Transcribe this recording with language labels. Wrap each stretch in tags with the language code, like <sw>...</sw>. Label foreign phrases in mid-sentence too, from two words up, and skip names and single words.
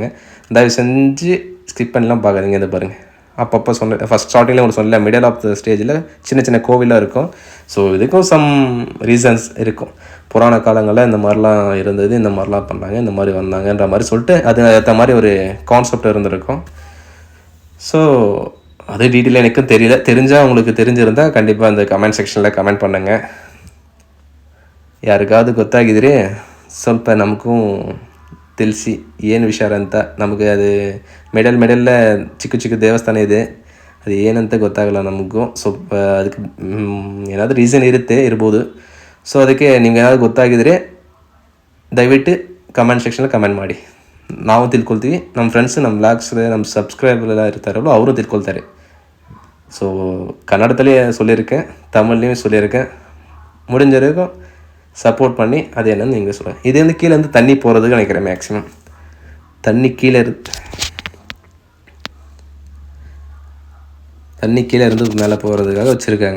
<ta>தயவு செஞ்சு ஸ்கிப் பண்ணலாம் பார்க்குறீங்க. இதை பாருங்கள், அப்பப்போ சொன்ன</ta> <en>first starting</en> <ta>உங்களுக்கு சொல்லல,</ta> <en>middle of the stage</en> <ta>சின்ன சின்ன கோவிலாக இருக்கும். ஸோ இதுக்கும்</ta> <en>some reasons</en> <ta>இருக்கும். புராண காலங்களில் இந்த மாதிரிலாம் இருந்தது, இந்த மாதிரிலாம் பண்ணாங்க, இந்த மாதிரி வந்தாங்கன்ற மாதிரி சொல்லிட்டு அது ஏற்ற மாதிரி ஒரு கான்செப்ட் இருந்திருக்கும். ஸோ அது டீட்டெயிலாக எனக்கும் தெரியல. தெரிஞ்சால் உங்களுக்கு தெரிஞ்சிருந்தால் கண்டிப்பாக அந்த</ta> <kn>ಕಮೆಂಟ್ ಸೆಕ್ಷನಲ್ಲಿ ಕಮೆಂಟ್</kn> <ta>பண்ணுங்கள்.</ta> <kn>ಯಾರಿಗಾದ್ರು ಗೊತ್ತಾಗಿದ್ರೆ ಸ್ವಲ್ಪ ನಮಗೂ ತಿಳಿಸಿ ಏನು ವಿಚಾರ ಅಂತ. ನಮಗೆ ಅದು ಮಿಡಲ್ ಚಿಕ್ಕ ಚಿಕ್ಕ ದೇವಸ್ಥಾನ ಇದೆ, ಅದು ಏನಂತ ಗೊತ್ತಾಗಲ್ಲ ನಮಗೂ. ಸ್ವಲ್ಪ ಅದಕ್ಕೆ ಏನಾದರೂ ರೀಸನ್ ಇರ್ಬೋದು. ಸೊ ಅದಕ್ಕೆ ನಿಮ್ಗೆ ಏನಾದರೂ ಗೊತ್ತಾಗಿದ್ರೆ ದಯವಿಟ್ಟು</kn> <en>comment section</en> <kn>ಕಮೆಂಟ್ ಮಾಡಿ, ನಾವು ತಿಳ್ಕೊಳ್ತೀವಿ. ನಮ್ಮ ಫ್ರೆಂಡ್ಸ್, ನಮ್ಮ ಲಾಗ್ಸ್, ನಮ್ಮ ಸಬ್ಸ್ಕ್ರೈಬರ್ ಎಲ್ಲ ಇರ್ತಾರಲ್ಲ ಅವರು ತಿಳ್ಕೊಳ್ತಾರೆ.</kn> <ta>ஸோ கன்னடத்துலேயே சொல்லியிருக்கேன், தமிழ்லேயும் சொல்லியிருக்கேன். முடிஞ்ச வரைக்கும் சப்போர்ட் பண்ணி அது என்னன்னு நீங்கள் சொல்லுங்கள். இது வந்து கீழே வந்து தண்ணி போகிறதுக்கு நினைக்கிறேன். மேக்ஸிமம் தண்ணி கீழே இருந்து மேலே போகிறதுக்காக வச்சுருக்காங்க.</ta>